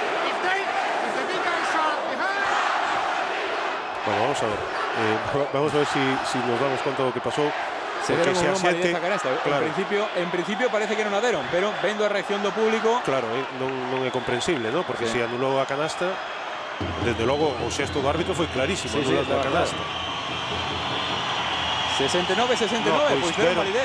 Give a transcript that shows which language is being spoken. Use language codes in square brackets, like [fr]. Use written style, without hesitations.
[en] If the big guys are behind. [gl] Bueno, vamos a ver. Vamos a ver si nos damos conta do que pasou. Se deron ou non validez a canasta. Claro. En principio parece que non a deron, pero vendo a reacción do público... Claro, non é comprensible, ¿no? Porque Sí. se anulou a canasta, desde logo o xesto do árbitro foi clarísimo, anulando a canasta. 69-69, pois deron validez.